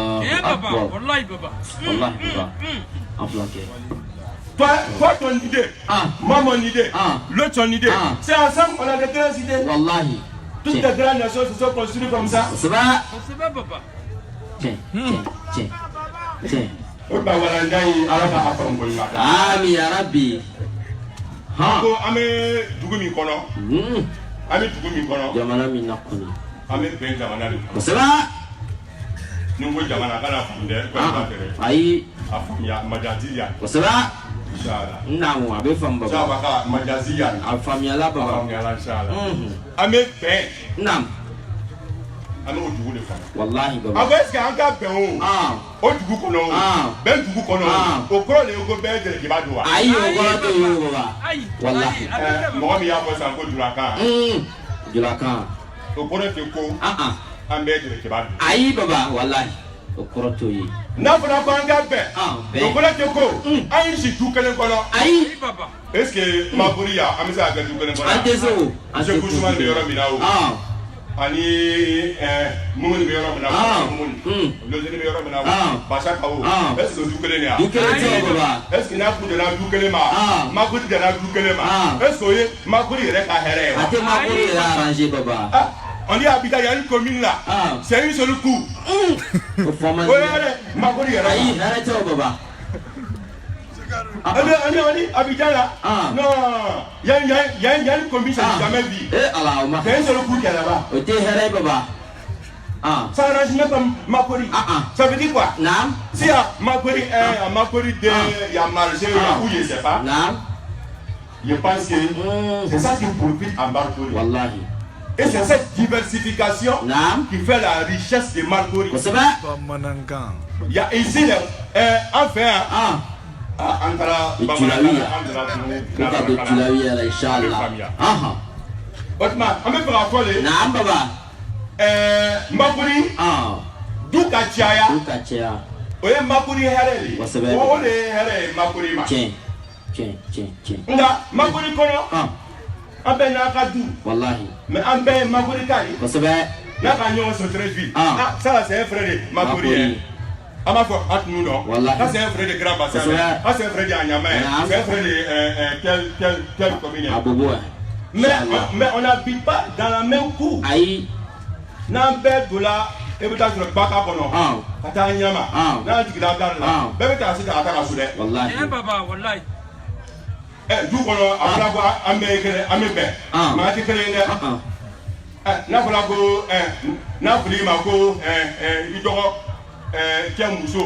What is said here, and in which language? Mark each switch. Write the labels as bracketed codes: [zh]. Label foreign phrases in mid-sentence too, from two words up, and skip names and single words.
[fr] Toi ton idée, moi mon idée, l'autre son idée, c'est ensemble on a de grandes idées. Toutes les grandes nations se sont construites comme ça. [ar] Ami ya Rabbi. [bm] Ame dugu min kɔnɔ. Jamana min na kɔnɔ. Ame bɛn jamana de kɔnɔ. Kosɛbɛ. Ni n ko jamana kana faamu dɛ. Ayi. A faamuya majaziya. Kosɛbɛ. Inshallah. Naamu a bɛ faamu baba. Inshallah ka majaziya. A faamuyala baba. A faamuyala inshallah. Ame bɛn. Naam. An b'o dugu de fana. Wallahi baba. A ko est-ce que an ka bɛn o dugu kɔnɔ o bɛn dugu kɔnɔ o kɔrɔ de ye ko bɛɛ jɛnɛba don wa. Ayi o kɔrɔ tɛ yen o baba. Wallahi. Mɔgɔ min y'a fɔ sisan ko julakan. Julakan. O kɔrɔ tɛ ko an bɛɛ jɛnɛba don. Ayi baba wallahi o kɔrɔ t'o ye. N'a fɔra ko an ka bɛn o kɔrɔ tɛ ko an y'i si du kelen kɔnɔ. Ayi. Est-ce que Mabori yan an bɛ se ka kɛ du kelen kɔnɔ. An tɛ se o. Seko Usumani bɛ yɔrɔ min na o. Ani Mumuni bɛ yɔrɔ min na o. Lozini bɛ yɔrɔ min na o. Basaka o. Est-ce que du kelen de yan. Du kelen tɛ o baba. Est-ce que n'a kun donna du kelen ma. Mabori donna du kelen ma. Est-ce que o ye Mabori yɛrɛ ka hɛrɛ ye wa. A tɛ Mabori yɛrɛ arranger baba. [fr] On dit Abidjan, il y a une commune là. C'est une seule coup. Oui, [bm] Mabori yɛrɛ. Ayi hɛrɛ tɛ o baba. [fr] On dit Abidjan là. Non, il y a une commune, ça n'a jamais vu. C'est une seule coup qui est là-bas. [bm] O tɛ hɛrɛ baba. [fr] Ça arrange même pas Mabori. Ça veut dire quoi? [bm] Naam. [fr] Si Mabori 1, Mabori 2, il y a marché, il y a où je sais pas. [bm] Naam. [fr] Je pense que c'est ça qui profite à Mabori. [bm] Wallahi. [fr] Et c'est cette diversification qui fait la richesse de Mabori. Il y a ici, enfin, Antara [bm] Tulawiya inshallah. [fr] Otman, on me fera quoi les? [bm] Naam baba. Mabori. Du ka caya. Du ka caya. O ye Mabori hɛrɛ de. Kosɛbɛ. O de ye hɛrɛ ye Mabori ma. Tiɲɛ. Nka Mabori kɔnɔ. An bɛɛ n'a ka du. Wallahi. Mais an bɛɛ ye Mabori ta ye. Kosɛbɛ. N'a ka ɲɔgɔn sɔrɔ [fr] très vite. Ça là c'est un frère de Mabori ye. On m'a fait un nous non. Ça c'est un frère de Grand Bassin. Ça c'est un frère de Anyamé. C'est un frère de quelle commune? Abobo. Mais on n'habite pas dans la même cour. Aïe. [bm] N'an bɛɛ dola e bɛ taa sɔrɔ Baka kɔnɔ. Ka taa Ɲama. N'an jiginna gare la. Bɛɛ bɛ taa se ka taa ka so dɛ. Wallahi. Wallahi. Du kɔnɔ a fɔra ko an bɛɛ ye kelen an bɛ bɛn. Maa tɛ kelen ye dɛ. N'a fɔra ko n'a fɔra i ma ko i dɔgɔ cɛ muso.